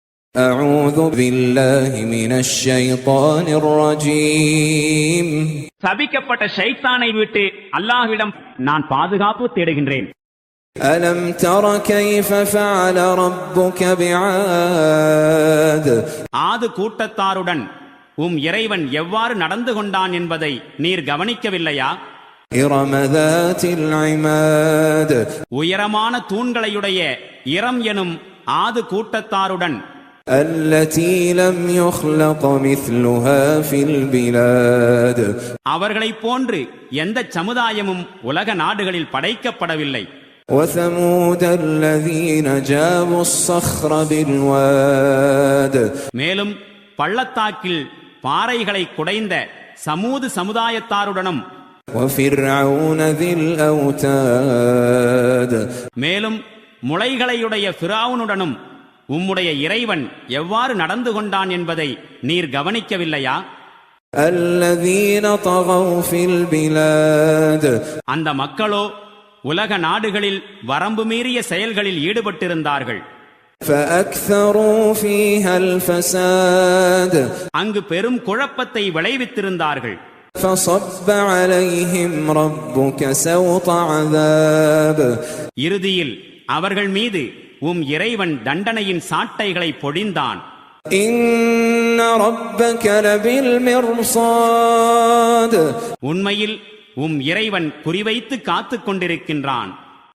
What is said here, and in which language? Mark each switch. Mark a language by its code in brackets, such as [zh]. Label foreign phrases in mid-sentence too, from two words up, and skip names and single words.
[ar] أعوذ بالله من الشيطان الرجيم. [ta] சபிக்கப்பட்ட ஷைத்தானை விட்டு அல்லாஹ்விடம் நான் பாதுகாப்பு தேடுகின்றேன். [ar] ألم تر كيف فعل ربك بعاد. [ta] ஆது கூட்டத்தாருடன் இறைவன் எவ்வாறு நடந்து கொண்டான் என்பதை நீர் கவனிக்கவில்லையா? [ar] إرم ذات العماد. [ta] உயரமான தூண்களையுடைய இரம் எனும் ஆது கூட்டத்தாருடன் [ar] التي لم يخلق مثلها في البلاد. [ta] அவர்களைப் போன்று எந்த சமுதாயமும் உலக நாடுகளில் படைக்கப்படவில்லை. [ar] وثمود الذين جابوا الصخر بالواد. [ta] மேலும் பள்ளத்தாக்கில் பாறைகளை குடைந்த சமூது சமுதாயத்தாருடனும் [ar] وفرعون ذي الأوتاد. [ta] மேலும் முளைகளையுடைய ஃபிரௌனுடனும் உம்முடைய இறைவன் எவ்வாறு நடந்து கொண்டான் என்பதை நீர் கவனிக்கவில்லையா? [ar] الذين طغوا في البلاد. [ta] அந்த மக்களோ உலக நாடுகளில் வரம்பு மீறிய செயல்களில் ஈடுபட்டிருந்தார்கள். [ar] فأكثروا فيها الفساد. [ta] அங்கு பெரும் குழப்பத்தை விளைவித்திருந்தார்கள். [ar] فصب عليهم ربك سوط عذاب. [ta] இறுதியில் அவர்கள் மீது இறைவன் தண்டனையின் சாட்டைகளை பொழிந்தான். [ar] إن ربك لبالمرصاد. [ta] உண்மையில் இறைவன் குறிவைத்து காத்துக் கொண்டிருக்கின்றான்.